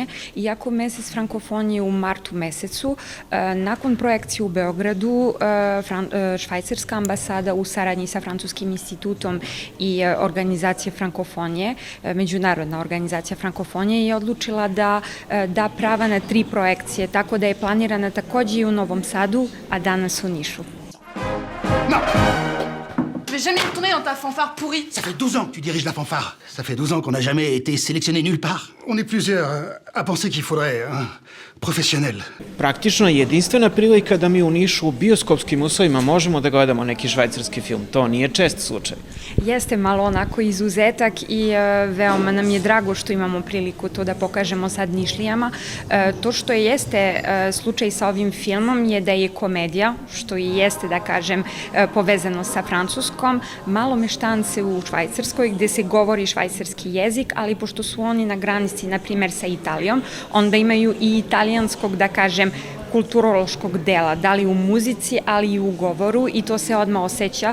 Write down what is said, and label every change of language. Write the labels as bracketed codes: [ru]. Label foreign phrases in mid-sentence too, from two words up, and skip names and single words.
[sr] Iako Mesec frankofonije u martu mesecu, nakon projekcije u Beogradu, švajcarska ambasada u saradnji sa Francuskim institutom i organizacije frankofonije, međunarodna organizacija frankofonije, je odlučila da da prava na 3 projekcije, tako da je planirana takođe i u Novom Sadu, a danas u Nišu. [fr] Non! Je vais jamais retourner dans ta fanfare pourrie. Ça fait 12 ans que tu diriges la fanfare. Ça fait 12 ans qu'on n'a jamais été sélectionné nulle part. On est plusieurs à penser qu'il faudrait un professionnel. [sr] Praktično je jedinstvena prilika da mi u Nišu u bioskopskim uslovima možemo da gledamo neki švajcarski film. To nije čest slučaj. Jeste malo onako izuzetak i veoma nam je drago što imamo priliku to da pokažemo sad Nišlijama. To što jeste slučaj sa ovim filmom je da je komedija, što i jeste, da kažem, povezano sa francuskom, malo meštance u Švajcarskoj gde se govori švajcarski jezik, ali pošto su oni na granici, na primer, sa Italijom, onda imaju i italijanskog, da kažem, kulturološkog dela, da li u muzici, ali i u govoru, i to se odmah osjeća.